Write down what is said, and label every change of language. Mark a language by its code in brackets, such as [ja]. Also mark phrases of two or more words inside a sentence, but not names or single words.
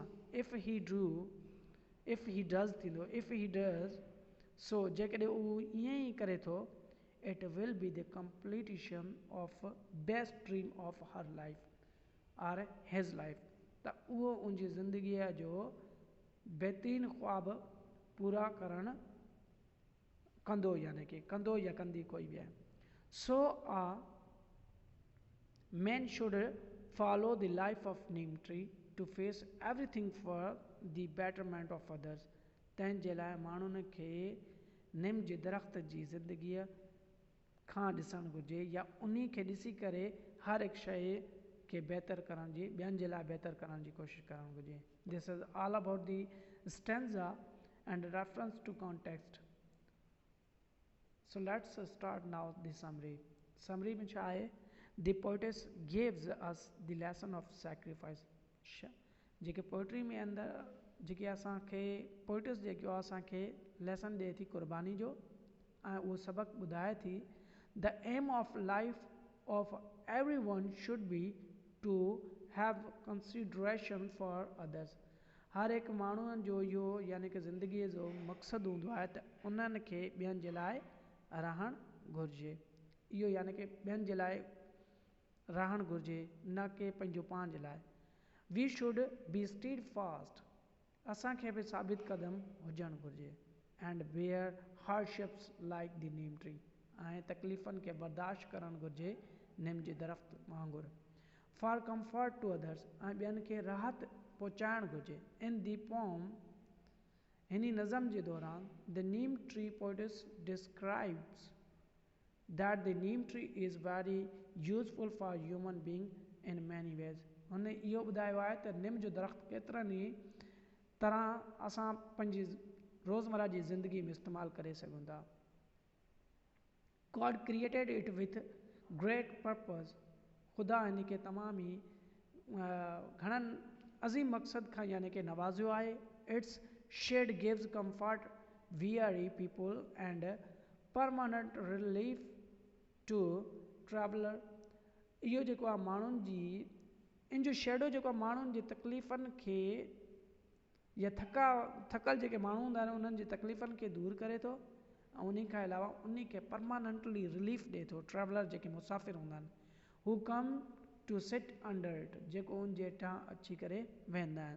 [en] If he does [sd] थींदो, [en] if he does so, [sd] जेकॾहिं उहो ईअं ई करे थो, [en] It will be the completation of best dream of her life or his life, [sd] त उहो उनजी ज़िंदगीअ जो बहितरीन ख्वाब पूरा करण कंदो, यानी कि कंदो या कंदी कोई बि आहे। [en] सो man should follow the life of neem tree to face everything for the betterment of others। [sd] तंहिंजे लाइ माण्हुनि खे निम जे दरख़्त जी ज़िंदगीअ खां ॾिसणु घुरिजे, या उन्ही खे ॾिसी करे हर हिकु शइ खे बहितर करण जी, ॿियनि जे लाइ बहितर करण जी कोशिशि करणु घुरिजे। [en] This is all about the stanza and reference to context. So let's start now the summary. [sd] Summary में छा आहे? [en] The poetess gives us the lesson of sacrifice। [sd] जेके पोइट्री में अंदरि जेके असांखे पोइटस जेको आहे असांखे लेसन ॾिए थी क़ुर्बानी जो, ऐं उहो सबक़ु ॿुधाए थी। [en] The aim of life of every one should be to have consideration for others. [sd] हर हिकु माण्हूअ जो इहो यानी कि ज़िंदगीअ जो मक़सदु हूंदो आहे त उन्हनि खे ॿियनि जे लाइ रहणु घुरिजे। इहो यानी कि ॿियनि जे लाइ रहणु घुरिजे, न कि पंहिंजो पाण जे लाइ। [en] We should be steadfast, [sd] असांखे बि साबित कदम हुजणु घुरिजे। [en] And bear hardships like the neem tree, [sd] ऐं तकलीफ़ुनि खे बर्दाश्त करणु घुरिजे निम जे दरख़्त वांगुरु। [en] For comfort to others, [sd] ऐं ॿियनि खे राहत पहुचाइणु घुरिजे। [en] In the poem, [sd] हिन नज़म जे दौरान, [en] The neem tree poetess describes that the neem tree is very useful for human being in many ways। [sd] हुन इहो ॿुधायो आहे त निम जो दरख़्त केतिरनि ई तरह असां पंहिंजी रोज़मर्रा जी ज़िंदगी में इस्तेमालु करे सघूं था। [en] God created it with great purpose। [sd] ख़ुदा हिन खे तमामु ई घणनि अज़ीम मक़सद खां यानी कि नवाज़ियो आहे। [en] Its shade gives comfort weary people and permanent relief to traveler। [sd] इहो जेको आहे माण्हुनि जी, इन जो शेडो जेको आहे माण्हुनि जी तकलीफ़ुनि खे या थकल जेके माण्हू हूंदा आहिनि उन्हनि जी तकलीफ़ुनि खे दूरि करे थो, ऐं उन खां अलावा उन खे [en] permanently relief [sd] ॾिए थो। ट्रैवलर जेके मुसाफ़िर हूंदा आहिनि, हू [en] come to sit under it, [sd] जेको उन जे हेठां अची करे वेहंदा आहिनि।